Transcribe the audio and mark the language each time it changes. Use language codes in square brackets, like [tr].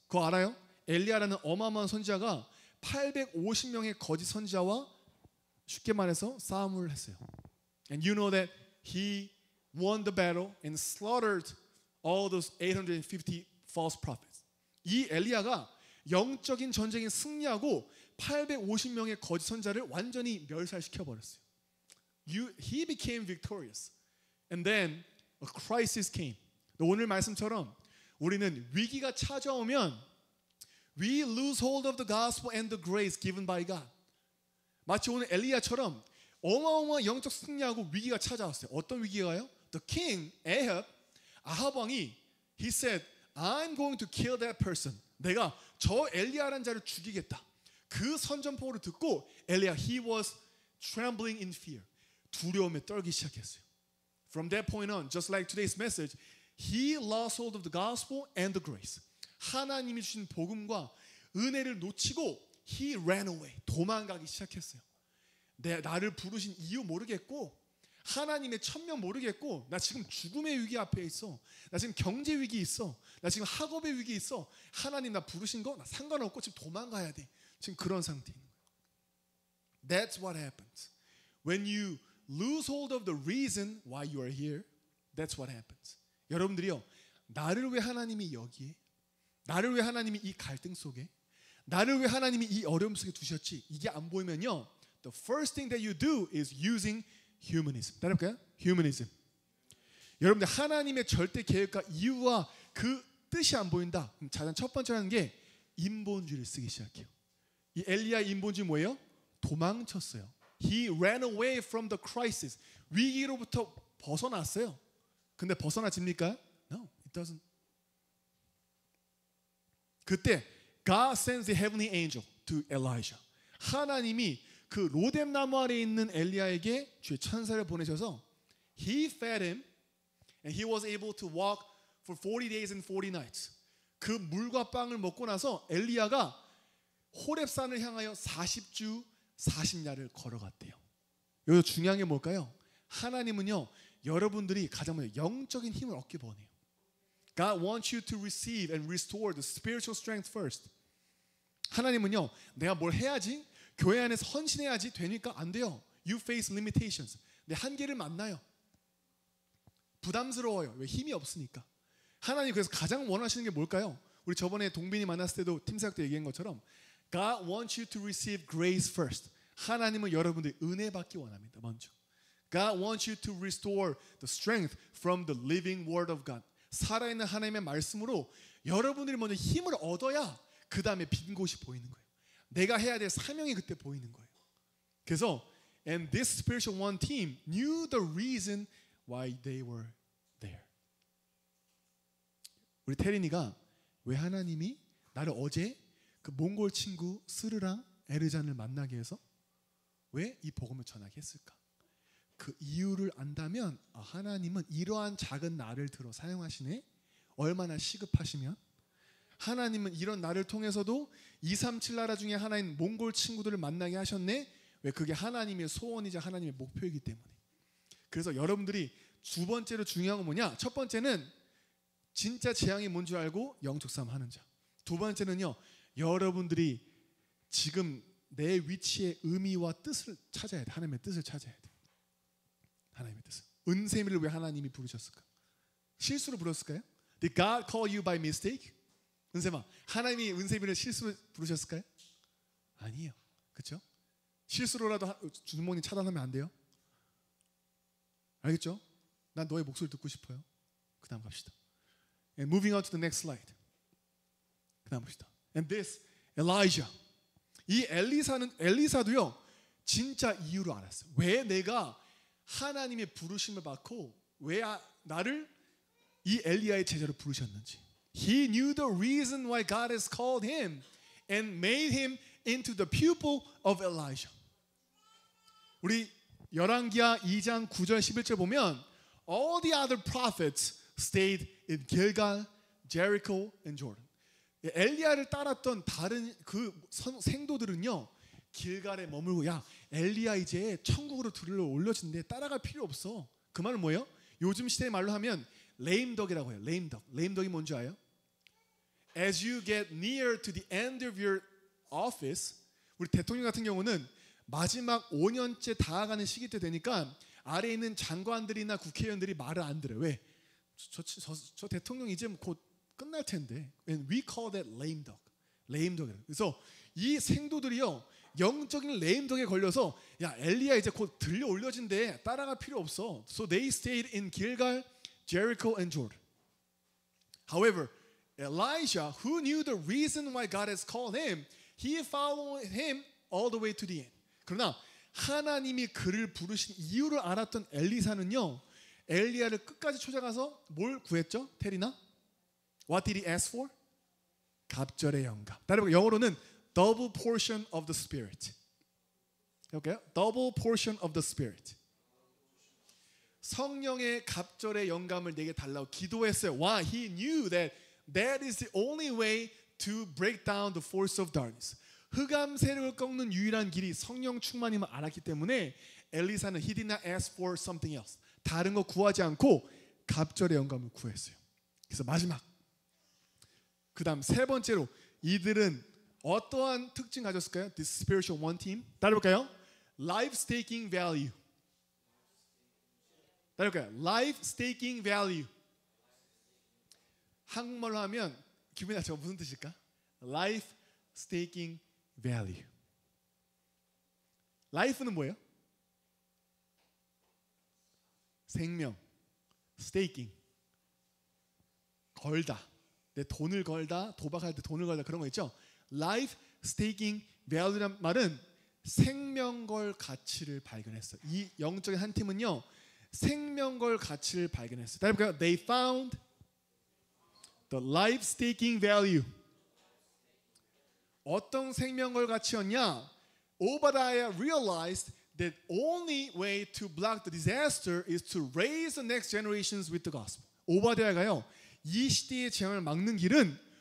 [ko] 그거 알아요? 엘리야라는 어마어마한 선지자가 850명의 거짓 선지자와 쉽게 말해서 싸움을 했어요. [en] And you know that he won the battle and slaughtered all those 850 false prophets. [ko] 이 엘리야가 영적인 전쟁에 승리하고 850명의 거짓 선지자를 완전히 멸살시켜 버렸어요. [en] He became victorious. And then a crisis came. [ko] 오늘 말씀처럼 우리는 위기가 찾아오면 [en] we lose hold of the gospel and the grace given by God. [ko] 마치 오늘 엘리야처럼 어마어마한 영적 승리하고 위기가 찾아왔어요. 어떤 위기가요? [en] The king, [ko] 아합 왕이 [en] he said, I'm going to kill that person. [ko] 내가 저 엘리야라는 자를 죽이겠다. 그 선전포를 듣고 [en] 엘리야, he was trembling in fear. [ko] 두려움에 떨기 시작했어요. [en] From that point on, just like today's message, he lost hold of the gospel and the grace. [ko] 하나님이 주신 복음과 은혜를 놓치고 [en] he ran away. [ko] 도망가기 시작했어요. 나를 부르신 이유 모르겠고 하나님의 천명 모르겠고 나 지금 죽음의 위기 앞에 있어. 나 지금 경제 위기 있어. 나 지금 학업의 위기 있어. 하나님 나 부르신 거 나 상관없고 지금 도망가야 돼. 지금 그런 상태인 거예요. [en] That's what happens. When you lose hold of the reason why you are here, that's what happens. [ko] 여러분들이요, 나를 왜 하나님이 여기에, 나를 왜 하나님이 이 갈등 속에, 나를 왜 하나님이 이 어려움 속에 두셨지, 이게 안 보이면요, [en] the first thing that you do is using humanism. [ko] 따라볼까요? humanism. 여러분들 하나님의 절대 계획과 이유와 그 뜻이 안 보인다. 그럼 가장 첫 번째 하는 게 인본주의를 쓰기 시작해요. 이 엘리야의 인본주의 뭐예요? 도망쳤어요. [en] He ran away from the crisis. [ko] 위기로부터 벗어났어요. 근데 벗어나집니까? [en] No, it doesn't. 그때 God sends the heavenly angel to Elijah. [ko] 하나님이 그 로뎀 나무 아래에 있는 엘리야에게 주의 천사를 보내셔서 [en] He fed him and he was able to walk for 40 days and 40 nights. [ko] 그 물과 빵을 먹고 나서 엘리야가 호렙산을 향하여 40주 40야를 걸어갔대요. 여기서 중요한 게 뭘까요? 하나님은요, 여러분들이 가장 먼저 영적인 힘을 얻기 원해요. [en] God wants you to receive and restore the spiritual strength first. [ko] 하나님은요, 내가 뭘 해야지, 교회 안에서 헌신해야지 되니까 안 돼요. [en] You face limitations. [ko] 내 한계를 만나요. 부담스러워요. 왜? 힘이 없으니까. 하나님 그래서 가장 원하시는 게 뭘까요? 우리 저번에 동빈이 만났을 때도 팀사역 때 얘기한 것처럼 [en] God wants you to receive grace first. [ko] 하나님은 여러분들이 은혜 받기 원합니다. 먼저. [en] God wants you to restore the strength from the living word of God. [ko] 살아있는 하나님의 말씀으로 여러분들이 먼저 힘을 얻어야 그 다음에 빈 곳이 보이는 거예요. 내가 해야 될 사명이 그때 보이는 거예요. [en] 그래서 and this spiritual one team knew the reason why they were there. [ko] 우리 태린이가 왜 하나님이 나를 어제 그 몽골 친구 스르랑 에르잔을 만나게 해서 왜 이 복음을 전하게 했을까? 그 이유를 안다면 하나님은 이러한 작은 나를 들어 사용하시네. 얼마나 시급하시면 하나님은 이런 나를 통해서도 237 나라 중에 하나인 몽골 친구들을 만나게 하셨네. 왜? 그게 하나님의 소원이자 하나님의 목표이기 때문에. 그래서 여러분들이 두 번째로 중요한 건 뭐냐? 첫 번째는 진짜 재앙이 뭔 줄 알고 영적 싸움 하는 자. 두 번째는요, 여러분들이 지금 내 위치의 의미와 뜻을 찾아야 돼. 하나님의 뜻을 찾아야 돼. 하나님의 뜻을. 은세미를 왜 하나님이 부르셨을까? 실수로 불렀을까요? [en] Did God call you by mistake? [ko] 은세마, 하나님이 은세미를 실수로 부르셨을까요? 아니에요. 그렇죠? 실수로라도 주모님 차단하면 안 돼요. 알겠죠? 난 너의 목소리 듣고 싶어요. 그 다음 갑시다. [en] And moving on to the next slide. [ko] 그 다음 봅시다. [en] And this Elijah. [ko] 이 엘리사도요, 진짜 이유를 알았어요. 왜 내가 하나님의 부르심을 받고 왜 나를 이 엘리야의 제자로 부르셨는지. [en] He knew the reason why God has called him and made him into the pupil of Elijah. [ko] 우리 열왕기하 2장 9절 11절 보면 [en] all the other prophets stayed in Gilgal, Jericho and Jordan. [ko] 엘리야를 따랐던 다른 그 생도들은요, 길갈에 머물고 야 엘리야 이제 천국으로 들러 올려진대. 따라갈 필요 없어. 그 말은 뭐예요? 요즘 시대 말로 하면 레임덕이라고 해요. 레임덕. 레임덕이 뭔지 아요? [en] As you get near to the end of your office, [ko] 우리 대통령 같은 경우는 마지막 5년째 다가가는 시기 때 되니까 아래에 있는 장관들이나 국회의원들이 말을 안 들어요. 왜? 저 대통령 이제 곧 끝날 텐데. [en] And we call that lame duck. lame duck이라고. [ko] 그래서 이 생도들이요, 영적인 레임덕에 걸려서 야 엘리야 이제 곧 들려 올려진대. 따라갈 필요 없어. [en] So they stayed in Gilgal, Jericho and Jordan. However, Elijah, who knew the reason why God has called him, he followed him all the way to the end. [ko] 그러나 하나님이 그를 부르신 이유를 알았던 엘리사는요, 엘리야를 끝까지 찾아가서 뭘 구했죠? 테리나? [en] What did he ask for? [ko] 갑절의 영감. 다른 영어로는 [en] double portion of the Spirit. [ko] 해볼까요? [en] Double portion of the Spirit. [ko] 성령의 갑절의 영감을 내게 달라고 기도했어요. [en] Why? He knew that that is the only way to break down the force of darkness. [ko] 흑암 세력을 꺾는 유일한 길이 성령 충만임을 알았기 때문에 엘리사는 [en] he did not ask for something else. [ko] 다른 거 구하지 않고 갑절의 영감을 구했어요. 그래서 마지막. 그 다음 세 번째로 이들은 어떠한 특징 가졌을까요? [en] This spiritual one team. [ko] 따라볼까요? [en] Life staking value. [ko] 따라볼까요? [en] Life staking value. [ko] 한국말로 하면 기분이 나죠? 무슨 뜻일까? [en] Life staking value. [ko] Life는 뭐예요? 생명. Staking. 걸다. 내 돈을 걸다, 도박할 때 돈을 걸다 그런 거 있죠? Life staking value란 말은 생명 걸 가치를 발견했어요. 이 영적인 한 팀은요, 생명 걸 가치를 발견했어요. 다시 볼까요? [en] They found the life staking value. [ko] 어떤 생명 걸 가치였냐? [en] Obadiah realized that only way to block the disaster is to raise the next generations with the gospel. [ko] 오바댜가요, 이 시대의 재앙을 막는 길은